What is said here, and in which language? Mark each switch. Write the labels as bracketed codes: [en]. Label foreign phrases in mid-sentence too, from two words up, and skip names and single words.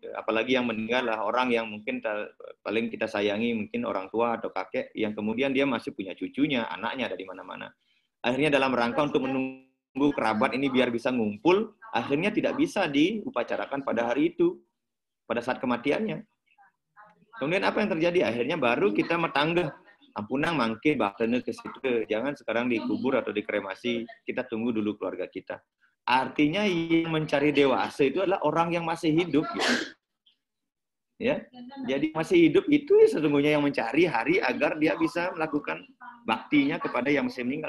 [id] Apalagi yang meninggal lah orang yang mungkin paling kita sayangi, mungkin orang tua atau kakek, yang kemudian dia masih punya cucunya, anaknya ada di mana-mana. Akhirnya dalam rangka untuk menunggu kerabat ini biar bisa ngumpul, akhirnya tidak bisa diupacarakan pada hari itu, pada saat kematiannya. Kemudian apa yang terjadi? Akhirnya baru kita metanggah. [ban] Ampunang mangke baktene [id] ke situ. Jangan sekarang dikubur atau dikremasi. Kita tunggu dulu keluarga kita. Artinya yang mencari dewasa itu adalah orang yang masih hidup. Gitu. Ya, jadi masih hidup itu sesungguhnya yang mencari hari agar dia bisa melakukan baktinya kepada yang masih meninggal.